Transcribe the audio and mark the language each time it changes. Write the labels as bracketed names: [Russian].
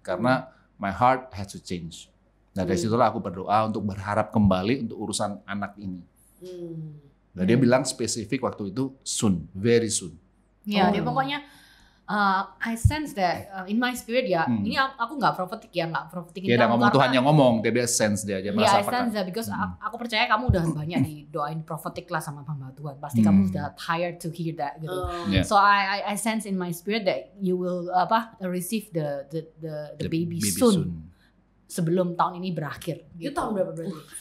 [Indonesian] Karena [English] my heart has to change. [Indonesian] Nah dari situlah aku berdoa untuk berharap kembali untuk urusan anak ini. Nah dia bilang spesifik waktu itu [English] soon, very soon. [Indonesian] Ya dia pokoknya [English] I sense that in my spirit [Indonesian] ya. Ini aku nggak profetik ya, nggak profetikin. Dia udah ngomong Tuhan yang ngomong, dia sense dia merasa [English] I sense that because [Indonesian] aku percaya kamu udah banyak didoain profetik lah sama hamba Tuhan. Pasti kamu udah [English] tired to hear that [Indonesian] gitu. [English] So I sense in my spirit that you will receive the baby soon. [Indonesian] Sebelum tahun ini berakhir. Itu tahun berapa berarti?